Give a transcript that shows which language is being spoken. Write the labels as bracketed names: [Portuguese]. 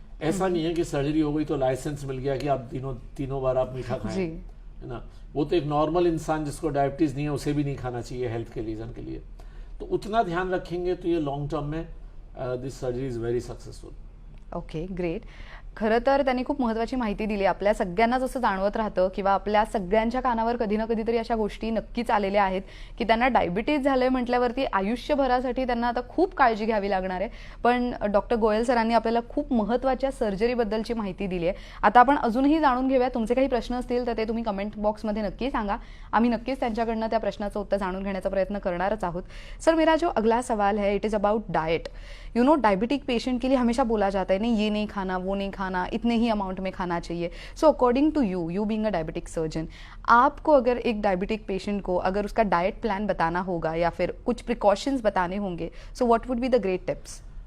[Hindi] ऐसा नहीं है कि सर्जरी हो गई तो लाइसेंस मिल गया कि आप तीनों बार आप मीठा खाएं, है ना। वो तो एक नॉर्मल इंसान जिसको डायबिटीज़ नहीं है उसे भी नहीं खाना चाहिए हेल्थ के रीज़न के लिए। तो उतना ध्यान रखेंगे तो ये लॉन्ग टर्म में [English] This surgery is very successful. Okay, great. [Marathi] खरं तर त्यांनी खूप महत्त्वाची माहिती दिली. आपल्या सगळ्यांनाच असं जाणवत राहतं किंवा आपल्या सगळ्यांच्या कानावर कधी ना कधीतरी अशा गोष्टी नक्कीच आलेल्या आहेत की त्यांना डायबिटीज झालंय म्हटल्यावरती आयुष्यभरासाठी त्यांना आता खूप काळजी घ्यावी लागणार आहे. पण डॉक्टर गोयल सरांनी आपल्याला खूप महत्त्वाच्या सर्जरीबद्दलची माहिती दिली आहे. आता आपण अजूनही जाणून घेऊया. तुमचे काही प्रश्न असतील तर ते तुम्ही कमेंट बॉक्समध्ये नक्की सांगा. आम्ही नक्कीच त्यांच्याकडनं त्या प्रश्नाचं उत्तर जाणून घेण्याचा प्रयत्न करणारच आहोत. [Hindi] सर, मेरा जो अगला सवाल है [English] It is about diet. You know, [Hindi] diabetic patient के लिए हमेशा बोला जाता है नहीं ये नहीं खाना, वो नहीं खाना, इतने ही अमाउंट में खाना चाहिए. [English] so according to you being a diabetic surgeon, [Hindi] आपको अगर एक डायबिटिक पेशेंट को अगर उसका डाइट प्लान बताना होगा या फिर कुछ प्रिकॉशंस बताने होंगे, [English] So what would be the great tips?